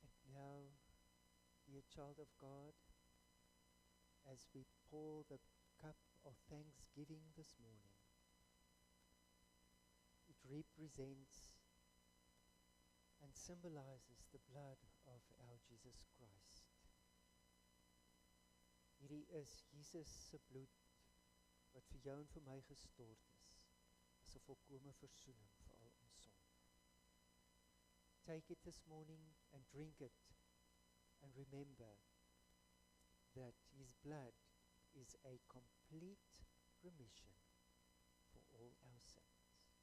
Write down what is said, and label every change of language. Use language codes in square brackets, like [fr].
[en] Now, dear child of God, as we pour the cup of thanksgiving this morning, it represents and symbolizes the blood of our Jesus Christ. [af] Hierdie is Jesus se bloed wat vir jou en vir my gestort is, as 'n volkomme versoening vir al ons sonde. [en] Take it this morning and drink it, and remember that his blood is a complete remission for all our sins.